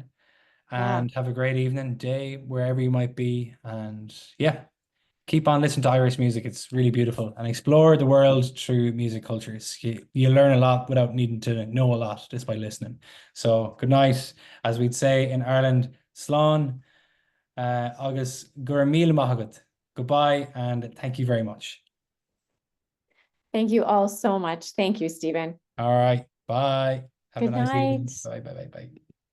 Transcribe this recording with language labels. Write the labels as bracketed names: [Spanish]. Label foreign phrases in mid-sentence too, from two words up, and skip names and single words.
[English] And have a great evening, day, wherever you might be. And yeah, keep on listening to Irish music. It's really beautiful. And explore the world through music cultures. You learn a lot without needing to know a lot just by listening. So good night. As we'd say in Ireland, [Irish] slán, agus gur míle maith. [English] Goodbye and thank you very much. Thank you all so much. Thank you, Stephen. All right. Bye. Have Good a nice evening. night. Bye, bye, bye, bye.